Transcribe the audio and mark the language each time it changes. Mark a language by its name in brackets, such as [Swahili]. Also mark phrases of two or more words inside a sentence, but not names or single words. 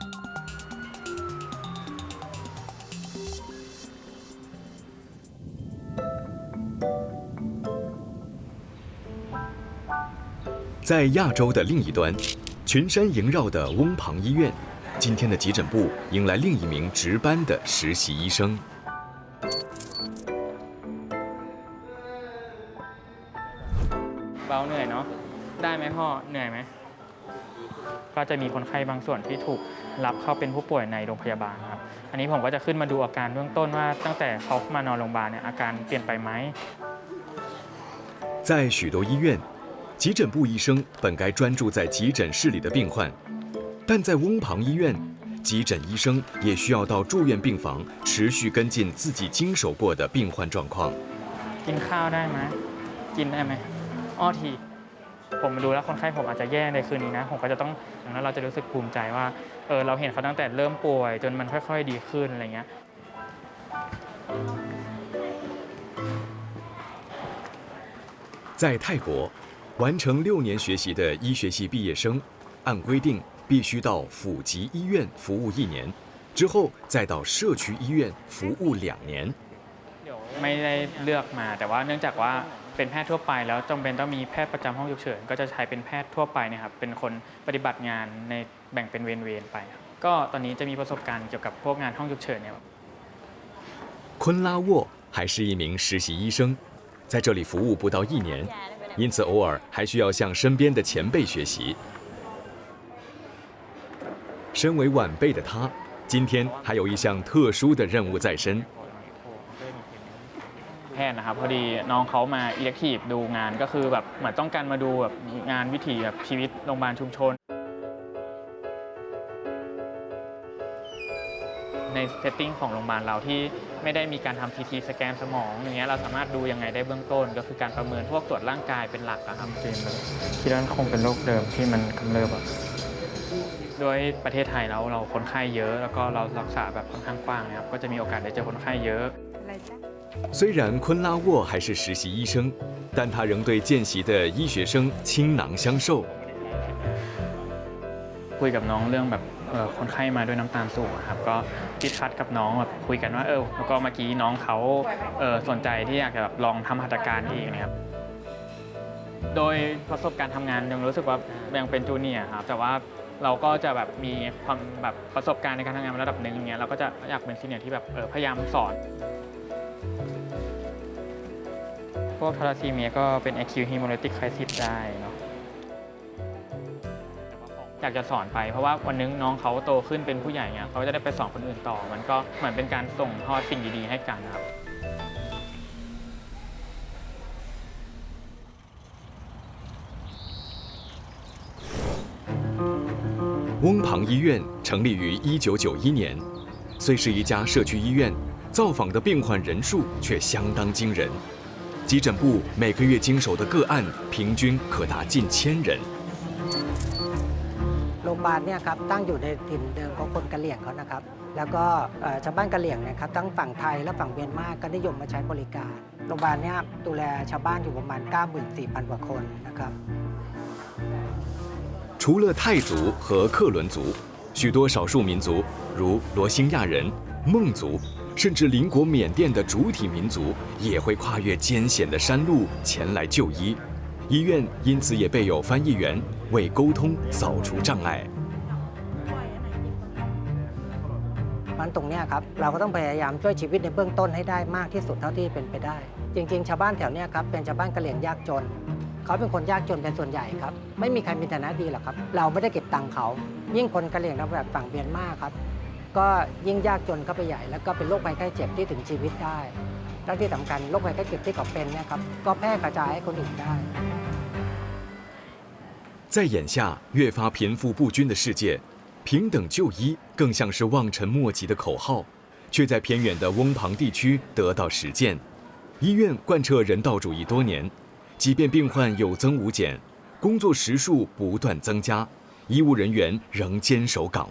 [Chinese] 在亚洲的另一端，群山萦绕的翁旁医院，今天的急诊部迎来另一名值班的实习医生。 [Thai] เบาเหนื่อยเนาะได้ไหมพ่อเหนื่อยไหมก็จะมีคนไข้บางส่วนที่ถูกรับเข้าเป็นผู้ป่วยในโรงพยาบาลครับอันนี้ผมก็จะขึ้นมาดูอาการเบื้องต้นว่าตั้งแต่เขามานอนโรงพยาบาลเนี่ยอาการเปลี่ยนไปไหม [Chinese] 在许多医院，急诊部医生本该专注在急诊室里的病患，但在翁旁医院，急诊医生也需要到住院病房持续跟进自己经手过的病患状况。 [Thai] กินข้าวได้ไหมกินได้ไหมอ้อทีผมมาดูแล้วคนไข้ผมอาจจะแย่ในคืนนี้นะผมก็จะต้องอย่างนั้นเราจะรู้สึกภูมิใจว่าเราเห็นเขาตั้งแต่เริ่มป่วยจนมันค่อยๆดีขึ้นอะไรเงี้ย [Chinese] 在泰国，完成6年学习的医学系毕业生，按规定必须到府级医院服务1年，之后再到社区医院服务2年。 [Thai] ไม่ได้เลือกมาแต่ว่าเนื่องจากว่าเป็นแพทย์ทั่วไปแล้วจำเป็นต้องมีแพทย์ประจำห้องฉุกเฉินก็จะใช้เป็นแพทย์ทั่วไปนะครับเป็นคนปฏิบัติงานในแบ่งเป็นเวรๆไปก็ตอนนี้จะมีประสบการณ์เกี่ยวกับพวกงานห้องฉุกเฉินเนี่ย [Chinese] 昆拉沃还是一名实习医生，在这里服务不到1年，因此偶尔还需要向身边的前辈学习。身为晚辈的他，今天还有一项特殊的任务在身。 [Thai] แพทย์นะครับพอดีน้องเขามาอิเล็กทีฟดูงานก็คือแบบเหมือนต้องการมาดูแบบงานวิถีแบบชีวิตโรงพยาบาลชุมชน ในเซตติ้งของโรงพยาบาลเราที่ไม่ได้มีการทำ [English] CT scan [Thai] สมองอย่างเงี้ยเราสามารถดูยังไงได้เบื้องต้นก็คือการประเมินพวกตรวจร่างกายเป็นหลักครับคิดว่าคงเป็นโรคเดิมที่มันกำเริบโดยประเทศไทยเราคนไข้เยอะแล้วก็เรารักษาแบบค่อนข้างกว้างนะครับก็จะมีโอกาสได้เจอคนไข้เยอะ [Chinese] 虽然昆拉沃还是实习医生，但他仍对见习的医学生倾囊相授。 [Thai] คุยกับน้องเรื่องแบบคนไข้มาด้วยน้ำตาลสูงครับก็ดิสคัสกับน้องแบบคุยกันว่าแล้วก็เมื่อกี้น้องเขาสนใจที่อยากจะแบบลองทำหัตถการเองนะครับโดยประสบการณ์ทำงานยังรู้สึกว่ายังเป็นจูเนียร์ครับแต่ว่าเราก็จะแบบมีความแบบประสบการณ์ในการทำงานระดับหนึ่งอย่างเงี้ยเราก็จะอยากเป็นซีเนียร์ที่แบบพยายามสอน พวกทาราซีเมียก็เป็น [English] acute hemolytic crisis [Thai] ได้เนาะอยากจะสอนไปเพราะว่าวันนึงน้องเขาโตขึ้นเป็นผู้ใหญ่เนี่ยเขาจะได้ไปสอนคนอื่นต่อมันก็เหมือนเป็นการส่งทอดสิ่งดีๆให้กันครับ [Chinese] 翁旁医院成立于1991年，虽是一家社区医院，造访的病患人数却相当惊人。急诊部每个月经手的个案平均可达近1000人。 [Thai] รงพยาบาลเนี่ยครับตั้งอยู่ในถิ่นเดิมของคนกะเหรี่ยงเขานะครับแล้วก็ชาวบ้านกะเหรี่ยงเนี่ยครับทั้งฝั่งไทยและฝั่งเมียนมาก็นิยมมาใช้บริการโรงพยาบาลเนี่ยดูแลชาวบ้านอยู่ประมาณ 94,000 กว่าคนนะครับ [Chinese] 除了泰族和克伦族，许多少数民族，如罗兴亚人、孟族，甚至邻国缅甸的主体民族，也会跨越艰险的山路前来就医。医院因此也备有翻译员，为沟通扫除障碍。 [Thai] มันตรงเนี้ยครับเราก็ต้องพยายามช่วยชีวิตในเบื้องต้นให้ได้มากที่สุดเท่าที่เป็นไปได้ จริงๆชาวบ้านแถวเนี้ยครับเป็นชาวบ้านกะเหรี่ยงยากจนเขาเป็นคนยากจนเป็นส่วนใหญ่ครับไม่มีใครมีฐานะดีหรอกครับเราไม่ได้เก็บตังค์เขายิ่งคนกะเหรี่ยงแบบฝั่งเมียนมาครับก็ยิ่งยากจนเข้าไปใหญ่แล้วก็เป็นโรคภัยไข้เจ็บที่ถึงชีวิตได้และที่สำคัญโรคภัยไข้เจ็บที่เขาเป็นเนี่ยครับก็แพร่กระจายให้คนอื่นได้ [Chinese] 在眼下越发贫富不均的世界，平等就医更像是望尘莫及的口号，却在偏远的翁旁地区得到实践。医院贯彻人道主义多年，即便病患有增无减，工作时数不断增加，医务人员仍坚守岗位。